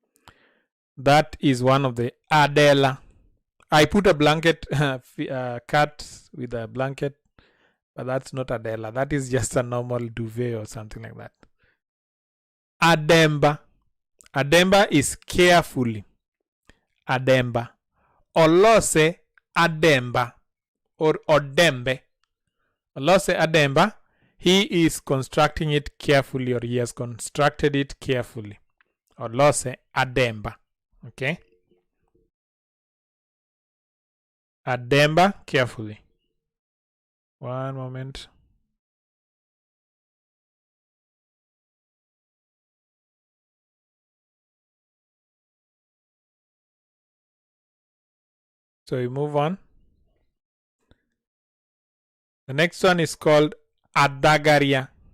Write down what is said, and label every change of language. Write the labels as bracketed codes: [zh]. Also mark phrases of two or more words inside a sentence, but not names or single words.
[en] That is one of the Adela. I put a blanket, cat with a blanket, but that's not Adela. That is just a normal duvet or something like that. Ademba. Ademba is carefully. [luo] Ademba. Olose Ademba or Odembe. Olose Ademba. [en] He is constructing it carefully, or he has constructed it carefully. [luo] Olose Ademba. [en] Okay. Ademba carefully. One moment. So we move on. The next one is called Adagaria.